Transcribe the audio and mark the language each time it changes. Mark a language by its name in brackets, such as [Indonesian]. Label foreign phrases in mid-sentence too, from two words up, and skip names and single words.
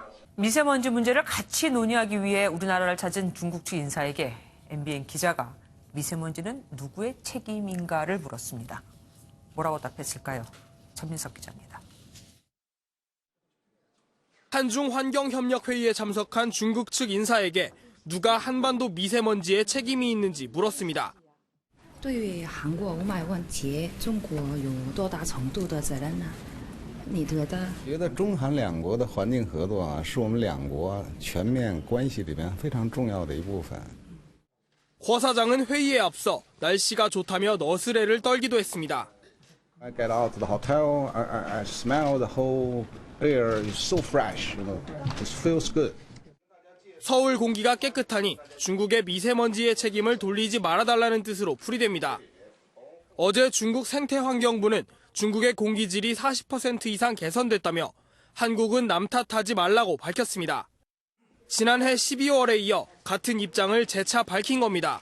[Korean] 미세먼지 문제를 같이 논의하기 위해 우리나라를 찾은 중국 측 인사에게 MBN 기자가 미세먼지는 누구의 책임인가를 물었습니다. 뭐라고 답했을까요? 전민석 기자입니다. 한중 환경협력회의에 참석한 중국 측 인사에게 누가 한반도 미세먼지에 책임이 있는지 물었습니다. [Chinese] 对于韩国雾霾问题，中国有多大程度的责任呢？你觉得？觉得中韩两国的环境合作啊，是我们两国全面关系里面非常重要的一部分。 [Korean] 호 사장은 회의에 앞서 날씨가 좋다며 너스레를 떨기도 했습니다. [English] I get out to the hotel, I smell the whole air is so fresh, you know, it feels good. [Korean] 서울 공기가 깨끗하니 중국의 미세먼지의 책임을 돌리지 말아달라는 뜻으로 풀이됩니다. 어제 중국 생태환경부는 중국의 공기질이 40% 이상 개선됐다며 한국은 남 탓하지 말라고 밝혔습니다. 지난해 12월에 이어 같은 입장을 재차 밝힌 겁니다.